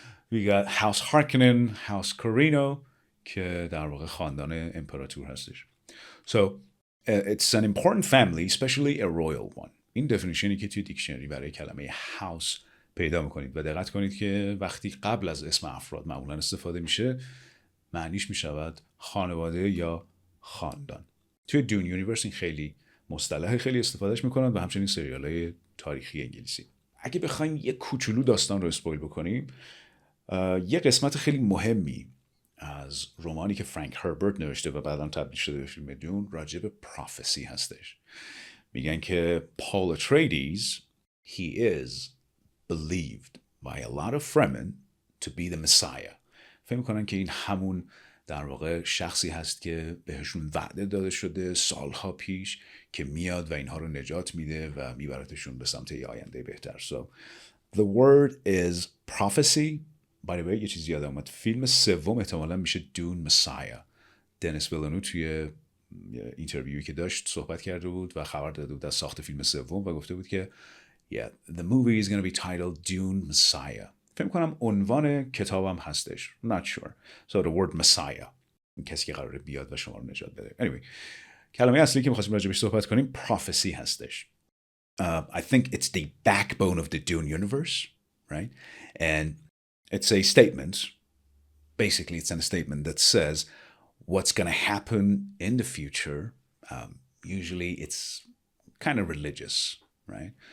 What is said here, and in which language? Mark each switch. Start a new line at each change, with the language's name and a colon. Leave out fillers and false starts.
English: We got House Harkonnen, House Corino
Persian: که در واقع خاندان امپراتور هستش.
English: So it's an important family, especially a royal one.
Persian: این دفینیشنی که توی دیکشنری برای کلمه هاوس پیدا میکنید و دقت کنید که وقتی قبل از اسم افراد معمولا استفاده میشه معنیش میشود خانواده یا خاندان. توی دون یونیورس این خیلی مصطلح، خیلی استفادهش میکنن و همچنین سریال‌های تاریخی انگلیسی. اگه بخوایم یه کوچولو داستان رو اسپویل بکنیم، یه قسمت خیلی مهمی از رمانی که فرانک هربرت نوشته و بعداً تبدیل شده به فیلم دون راجع به پروفسی هستش. میگن که
English: Paul Atreides he is believed by a lot of Fremen to be the Messiah.
Persian: فکر میکنن که این همون در واقع شخصی هست که بهشون وعده داده شده سالها پیش که میاد و اینها رو نجات میده و میبرتشون به سمت یه آینده بهتر.
English: So the word is prophecy. by the way
Persian: یه چیزی یادم اومد، فیلم سوم احتمالاً میشه دون مسایا. دنیس ویلنو توی اینترویوی که داشت صحبت کرده بود و خبر داده بود از ساخت فیلم سوم و گفته بود که
English: yeah, the movie is going to be titled Dune Messiah.
Persian: فکر کنم عنوان کتابم هستش.
English: I'm not sure. So the word Messiah.
Persian: کسی که قراره بیاد و شما رو نجات بده.
English: Anyway,
Persian: کلمه اصلی که می‌خواستیم راجع بهش صحبت کنیم prophecy هستش.
English: I think it's the backbone of the Dune universe, right? And it's a statement. Basically, it's a statement that says what's going to happen in the future. Usually, it's kind of religious, right?